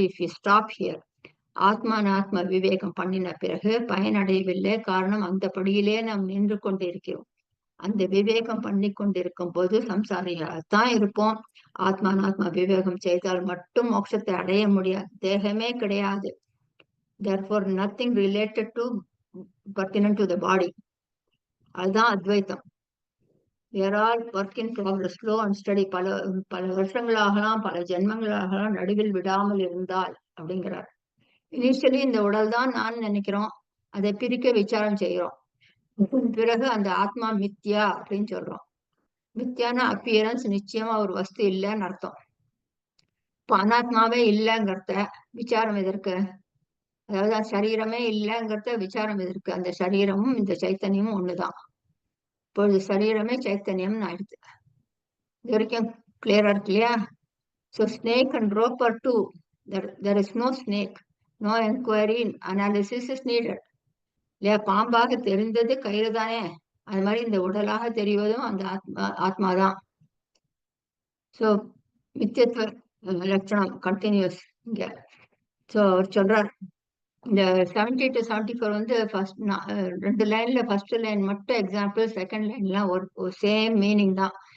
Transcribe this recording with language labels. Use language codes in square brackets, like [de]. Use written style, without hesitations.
[en] if you stop here, [ta] ஆத்மானாத்ம விவேகம் பண்ணின பிறகு பயனடையவில்லை. காரணம், அந்த படியிலே நாம் நின்று கொண்டிருக்கிறோம். அந்த விவேகம் பண்ணி கொண்டிருக்கும் போது சம்சாரிகளாகத்தான் இருப்போம். ஆத்மானாத்ம விவேகம் செய்தால் மட்டும் மோட்சத்தை அடைய முடியாது. தேகமே கிடையாது. [en] therefore nothing related to pertinent to the body. [ta] அதுதான் அத்வைத்தம். [en] we are all work in progress, slow and steady. [ta] பல பல வருஷங்களாகலாம், பல ஜென்மங்களாகலாம் நடுவில் விடாமல் இருந்தால் அப்படிங்கிறார். இனிஷியலி இந்த உடல் தான் நான் நினைக்கிறோம், அதை பிரிக்க விசாரம் செய்யறோம். பிறகு அந்த ஆத்மா மித்யா அப்படின்னு சொல்றோம். மித்யான அப்பியரன்ஸ், நிச்சயமா ஒரு வஸ்து இல்லைன்னு அர்த்தம். இப்ப அனாத்மாவே இல்லைங்கிறத விசாரம் எதற்கு? அதாவது சரீரமே இல்லைங்கிறத விசாரம் எதற்கு? அந்த சரீரமும் இந்த சைத்தன்யமும் ஒண்ணுதான். இப்பொழுது சரீரமே சைத்தன்யம் ஆயிடுது. இது வரைக்கும் கிளியரா இருக்கு இல்லையா? [en] So snake and rope are two. There is no snake. No enquiry, analysis is needed. [ta] இல்லையா? பாம்பாக தெரிந்தது கயிறு தானே, அது மாதிரி இந்த உடலாக தெரிவதும் அந்த ஆத்மாதான். சோ மித்தியத்துவ லட்சணம் கண்டினியூஸ் இங்க. சோ அவர் சொல்றார், இந்த 70 to 74 வந்து ரெண்டு லைன்ல, ஃபர்ஸ்ட் லைன் மட்டும் எக்ஸாம்பிள், செகண்ட் லைன்லாம் ஒரு சேம் மீனிங் தான்.